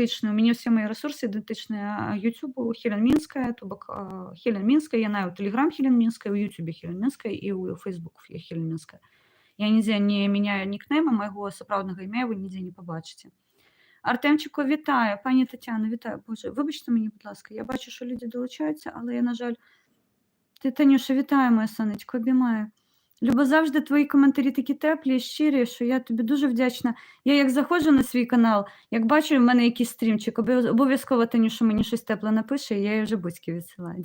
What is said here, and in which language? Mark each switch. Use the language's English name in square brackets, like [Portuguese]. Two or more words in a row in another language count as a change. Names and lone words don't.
[Belarusian] У мяне ўсе мае рэсурсы ідэнтычныя Ютубу, Хелен Мінская, то бок Хелен Мінская, яна ў тэлеграм Хелен Мінская, у Ютубе Хелен Мінская і ў Фейсбук Хелен Мінская. Я нідзе не мяняю нікнейма, майго сапраўднага імя вы нідзе не пабачыце. Артемчыку, вітаю. Пані Тацяна, вітаю. Боже, выбачце мяне, будь ласка, я бачу, што людзі далучаюцца, але я, на жаль... [Ukrainian] Танюша, вітаю, моя сонечко, обіймаю. Люба, завжди твої коментарі такі теплі, щирі, що я тобі дуже вдячна. Я як заходжу на свій канал, як бачу в мене якийсь стрімчик, обов'язково Танюша мені щось тепле напише, і я їй вже будь-ки відсилаю.